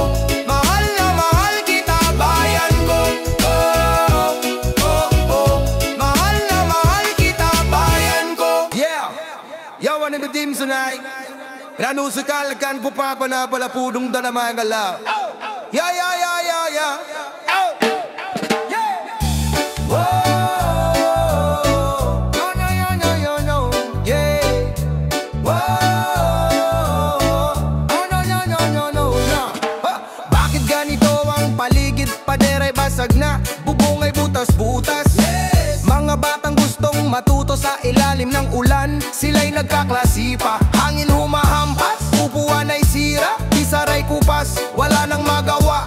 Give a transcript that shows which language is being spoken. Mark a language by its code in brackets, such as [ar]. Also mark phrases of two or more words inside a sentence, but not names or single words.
[tl] Mahal na mahal kita, bayan ko. [en] Oh, oh, oh. [tl] Mahal na mahal kita, bayan ko. Yeah! Yo, ano ba [en] team tonight? Nanusukal kan pupapa na pala pudong danamay galaw. Yeah, yeah, yeah, yeah, yeah. Oh, yeah. Whoa. No, no, no, no, no, no. Yeah. Whoa. Oh, no, no, no, no, no, no. [tl] Bakit ganito ang paligid? Pader ay basag na, bubong ay butas-butas. [en] Yes. [tl] Mga batang gustong matuto sa ilalim ng ulan, sila'y nagkaklase pa. Hangin humahampas, upuan ay sira, isaray kupas, wala nang magawa.